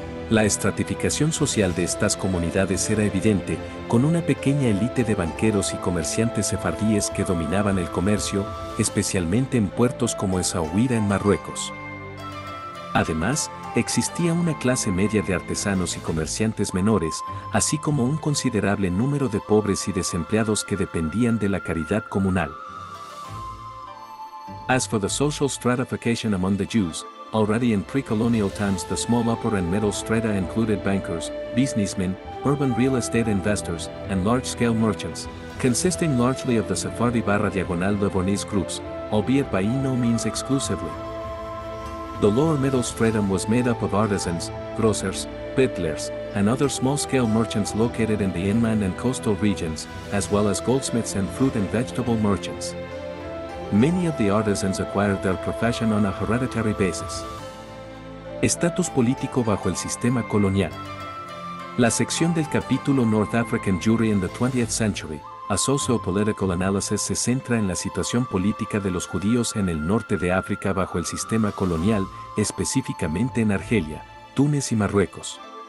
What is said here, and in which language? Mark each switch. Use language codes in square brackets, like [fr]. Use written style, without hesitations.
[es] La estratificación social de estas comunidades era evidente, con una pequeña élite de banqueros y comerciantes sefardíes que dominaban el comercio, especialmente en puertos como Essaouira en Marruecos. Además, existía una clase media de artesanos y comerciantes menores, así como un considerable número de pobres y desempleados que dependían de la caridad comunal. [en] As for the social stratification among the Jews, already in pre-colonial times the small upper and middle strata included bankers, businessmen, urban real estate investors, and large-scale merchants, consisting largely of the Sephardi/Diagonal-Livornese groups, albeit by no means exclusively. The lower middle stratum was made up of artisans, grocers, butlers, and other small-scale merchants located in the inland and coastal regions, as well as goldsmiths and fruit and vegetable merchants. Many of the artisans acquired their profession on a hereditary basis. [es] Estatus político bajo el sistema colonial. La sección del capítulo North African Jewry in the 20th Century, a Socio-Political Analysis, se centra en la situación política de los judíos en el norte de África bajo el sistema colonial, específicamente en Argelia, Túnez y Marruecos.